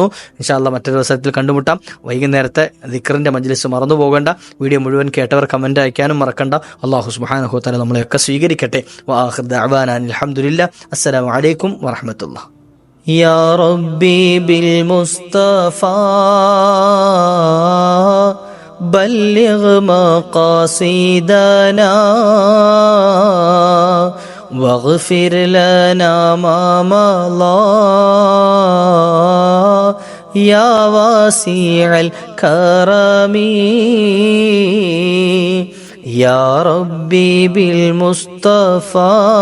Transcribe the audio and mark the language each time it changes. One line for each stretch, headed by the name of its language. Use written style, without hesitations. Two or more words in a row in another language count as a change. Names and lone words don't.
Arabic: إن شاء الله
Malayalam: മറ്റൊരു അവസരത്തിൽ കണ്ടുമുട്ടാം. വൈകുന്നേരത്തെ ദിക്റിന്റെ മജ്ലിസ് മറന്നു പോകണ്ട. വീഡിയോ മുഴുവൻ കേട്ടവർ കമന്റ് അയക്കാനും മറക്കണ്ട.
Arabic: الله سبحانه وتعالى
Malayalam: നമ്മളെയൊക്കെ സ്വീകരിക്കട്ടെ.
Arabic: وآخر دعوانا الحمد لله. السلام عليكم ورحمة الله. يا ربي بالمصطفى بلغ مقاصدنا واغفر لنا ما مضى يا واسع الكرم يا ربي بالمصطفى